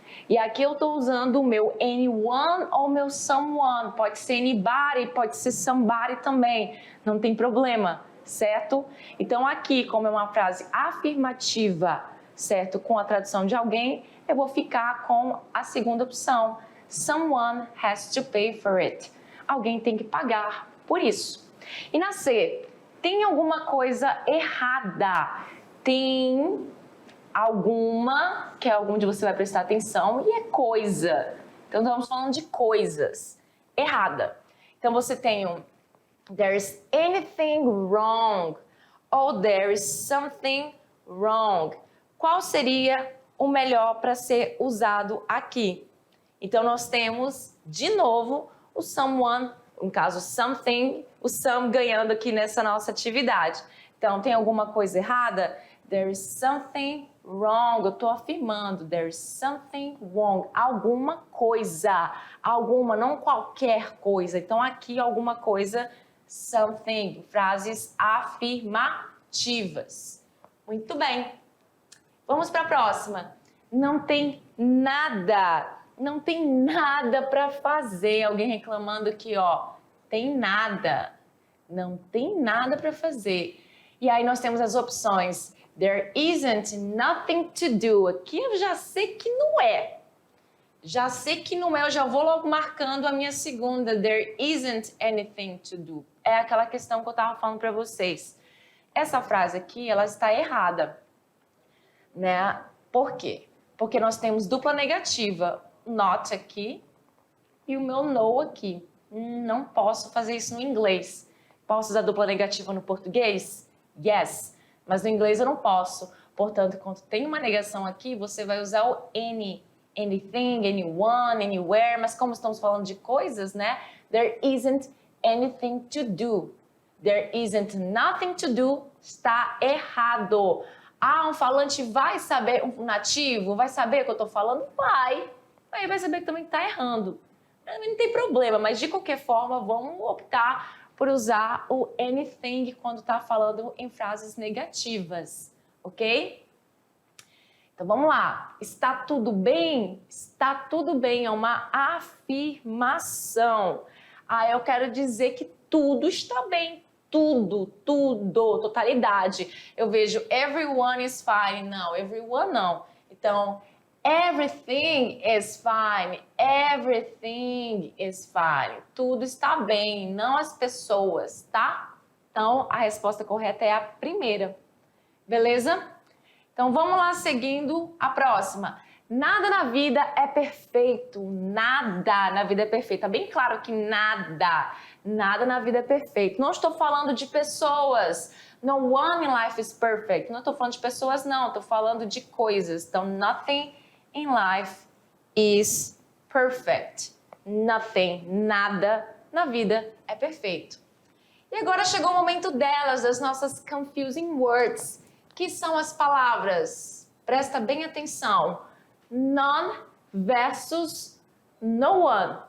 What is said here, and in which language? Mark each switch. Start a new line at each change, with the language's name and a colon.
Portuguese: E aqui eu estou usando o meu anyone ou meu someone. Pode ser anybody, pode ser somebody também. Não tem problema, certo? Então aqui, como é uma frase afirmativa, certo? Com a tradução de alguém, eu vou ficar com a segunda opção.
English: Someone has to pay for it.
Portuguese: Alguém tem que pagar por isso. E na C, tem alguma coisa errada? Tem alguma, que é algum de você vai prestar atenção, e é coisa. Então, estamos falando de coisas. Errada. Então, você tem um
English: there's anything wrong
Portuguese: ou
English: there is something wrong.
Portuguese: Qual seria o melhor para ser usado aqui? Então, nós temos, de novo, o someone, no caso, something, o some ganhando aqui nessa nossa atividade. Então, tem alguma coisa errada?
English: There is something wrong.
Portuguese: Eu estou afirmando.
English: There is something wrong.
Portuguese: Alguma coisa. Alguma, não qualquer coisa. Então, aqui, alguma coisa, something. Frases afirmativas. Muito bem. Vamos para a próxima. Não tem nada. Não tem nada para fazer. Alguém reclamando aqui, ó. Tem nada. Não tem nada para fazer. E aí nós temos as opções.
English: There isn't nothing to do.
Portuguese: Aqui eu já sei que não é. Já sei que não é, eu já vou logo marcando a minha segunda.
English: There isn't anything to do.
Portuguese: É aquela questão que eu estava falando para vocês. Essa frase aqui, ela está errada, né? Por quê? Porque nós temos dupla negativa. Not aqui e o meu no aqui. Não posso fazer isso no inglês. Posso usar dupla negativa no português? Yes. Mas no inglês eu não posso. Portanto, quando tem uma negação aqui, você vai usar o any. Anything, anyone, anywhere. Mas como estamos falando de coisas, né?
English: There isn't anything to do. There isn't nothing to do.
Portuguese: Está errado. Ah, um falante vai saber, um nativo vai saber o que eu estou falando? Vai. Aí vai saber que também está errando. Não tem problema, mas de qualquer forma, vamos optar por usar o anything quando está falando em frases negativas, ok? Então vamos lá. Está tudo bem? Está tudo bem, é uma afirmação. Ah, eu quero dizer que tudo está bem. Tudo, totalidade. Eu vejo
English: everyone is fine.
Portuguese: Não, everyone não. Então,
English: everything is fine. Everything is fine.
Portuguese: Tudo está bem, não as pessoas, tá? Então, a resposta correta é a primeira. Beleza? Então, vamos lá seguindo a próxima. Nada na vida é perfeito. Nada na vida é perfeito. Tá bem claro que nada na vida é perfeito. Não estou falando de pessoas.
English: No one in life is perfect.
Portuguese: Não estou falando de pessoas, não. Estou falando de coisas. Então,
English: nothing in life is perfect.
Portuguese: Nothing, nada na vida é perfeito. E agora chegou o momento delas, das nossas confusing words, que são as palavras. Presta bem atenção. None versus no one.